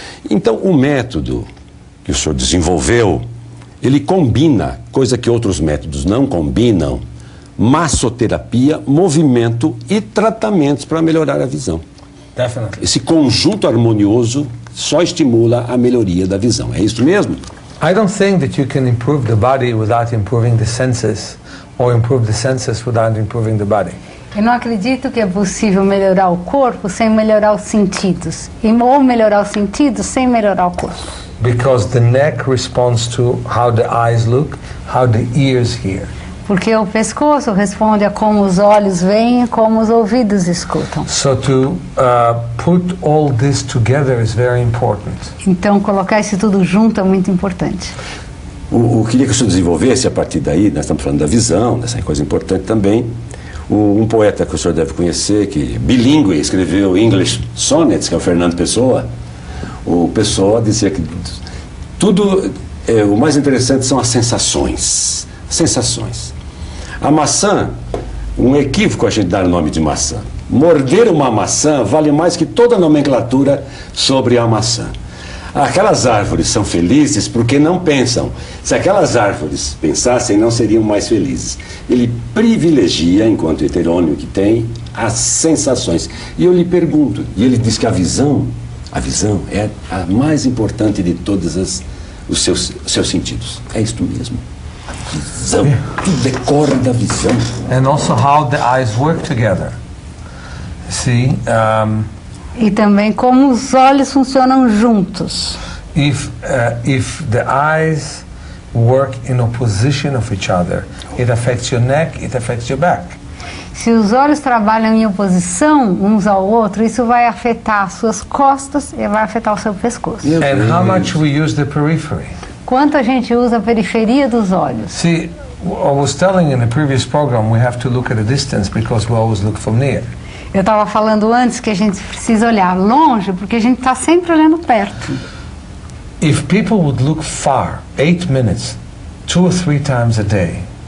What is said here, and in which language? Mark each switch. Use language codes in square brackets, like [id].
[pt] Então, o método que o senhor desenvolveu, ele combina, coisa que outros métodos não combinam, massoterapia, movimento e tratamentos para melhorar a visão. [en] Definitely. [pt] Esse conjunto harmonioso só estimula a melhoria da visão. É isso mesmo? [en] I don't think that you can improve the body without improving the senses, or improve the senses without improving the body. [pt] Eu não acredito que é possível melhorar o corpo sem melhorar os sentidos, ou melhorar os sentidos sem melhorar o corpo. [en] Because the neck responds to how the eyes look, how the ears hear. [pt] Porque o pescoço responde a como os olhos veem e como os ouvidos escutam. [en] So to put all this together is very important. [pt] Então, colocar isso tudo junto é muito importante. Eu queria que o senhor desenvolvesse a partir daí, nós estamos falando da visão, dessa coisa importante também. Um poeta que o senhor deve conhecer, que bilíngue, escreveu English Sonnets, que é o Fernando Pessoa. O Pessoa dizia que tudo, o mais interessante são as sensações. Sensações. A maçã, um equívoco a gente dar o nome de maçã. Morder uma maçã vale mais que toda a nomenclatura sobre a maçã. Aquelas árvores são felizes porque não pensam. Se aquelas árvores pensassem, não seriam mais felizes. Ele privilegia, enquanto heterônimo que tem, as sensações. E eu lhe pergunto, e ele diz que a visão é a mais importante de todos os seus sentidos. É isto mesmo. A visão, tudo decorre da visão. [en] And also how the eyes work together. See, [pt] E também como os olhos funcionam juntos. [en] if the eyes work in opposition of each other, it affects your neck, it affects your back. [pt] Se os olhos trabalham em oposição uns ao outro, isso vai afetar as suas costas e vai afetar o seu pescoço. [en] And how much we use the periphery. [pt] Quanto a gente usa a periferia dos olhos. [en] See, I was telling in the previous program we have to look at a distance because we always look from near. [pt] Eu estava falando antes que a gente precisa olhar longe, porque a gente está sempre olhando perto. [en] If people would look far, 8 minutes, 2 or 3 times a day,